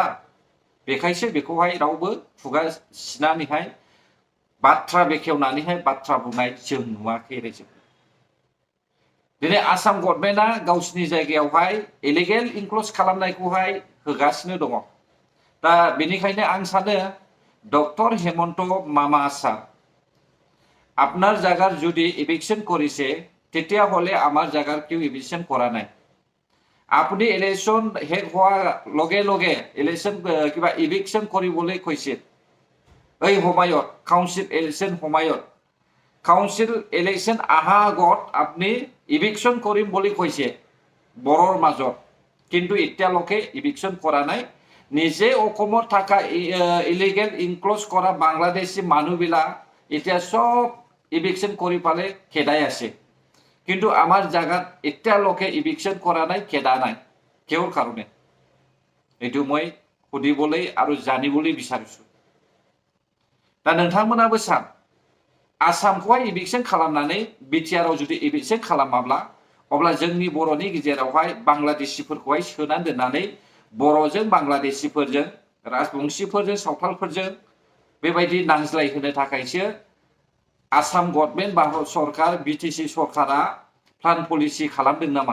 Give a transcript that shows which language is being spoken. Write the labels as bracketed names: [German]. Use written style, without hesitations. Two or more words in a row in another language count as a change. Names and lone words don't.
[Bodo] बेखायसो बेखौहाय रावबो खुगा सिनानैहाय बाथ्रा बेखेवनानैहाय बाथ्रा बुंनाय जों नुवाखै रायजो। दिनै आसाम गभर्नमेन्टआ गावसिनि जायगायावहाय [English] illegal encroach [Bodo] खालामनायखौहाय होगासिनो दङ। दा बेनिखायनो आं सानो [Assamese] ডক্টর হেমন্ত মামা স্যার, আপনার জায়গার যদি ইভিকশন করেছে তেতিয়াহ'লে আমার জায়গার কেউ ইভিকশন করা নাই। আপনি ইলেকশন শেষ হোৱাৰ লগে লগে ইলেকশন কিবা ইভিকশন কৰিবলৈ কৈছে। এই সময়ত [English] council election [Assamese] সময়ত [English] council election [Assamese] অহা আগত আপুনি ইভিকশন কৰিম বুলি কৈছে বৰৰ মাজত, কিন্তু এতিয়ালৈকে ইভিকশন কৰা নাই। নিজে অসমত থাকা [English] illegal encroach [Assamese] কৰা বাংলাদেশী মানুহবিলাক এতিয়া সব ইভিকশন কৰি পালে খেদাই আছে, কিন্তু আমাৰ জাগাত এতিয়ালৈকে ইভিকশন কৰা নাই, খেদা নাই। কিহৰ কাৰণে? এইটো মই সুধিবলৈ আৰু জানিবলৈ বিচাৰিছোঁ। [Bodo] दा नोंथांमोनाबो सान आसामखौहाय इभिकशन खालामनानै बिटिआरआव जुदि इभिकशन खालामाब्ला अब्ला जोंनि बर'नि गेजेरावहाय बांलादेशिफोरखौहाय सोनानै दोननानै बर'जों बांलादेशिफोरजों राजबंशिफोरजों सावथालफोरजों बेबायदि नांज्लायहोनो थाखायसो आसाम गभर्नमेन्ट भारत सरकार बिटिसि सरकारा [English] plan policy [Bodo] खालामदों नामा?